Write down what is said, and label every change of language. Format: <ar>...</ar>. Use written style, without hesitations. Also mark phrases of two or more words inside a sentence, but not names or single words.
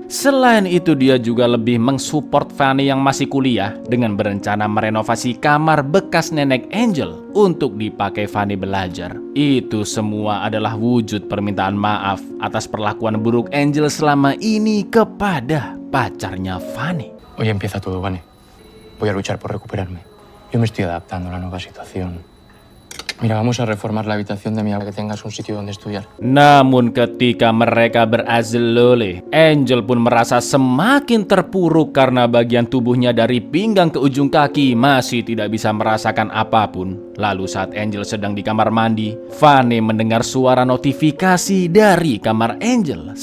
<id>Selain itu dia juga lebih mensupport Fanny yang masih kuliah dengan berencana merenovasi kamar bekas nenek Angel untuk dipakai Fanny belajar. Itu semua adalah wujud permintaan maaf atas perlakuan buruk Angel selama ini kepada pacarnya Fanny.</id> <es>Hoy empieza todo, Vane. Voy a luchar por recuperarme. Yo me estoy adaptando a la nueva situación. Mira, vamos a reformar la habitación de mi abuela, que tengas un sitio donde estudiar.</es> <id>Namun ketika mereka berazlole, Angel pun merasa semakin terpuruk karena bagian tubuhnya dari pinggang ke ujung kaki masih tidak bisa merasakan apapun. Lalu saat Angel sedang di kamar mandi, Fanny mendengar suara notifikasi dari kamar Angel.</id>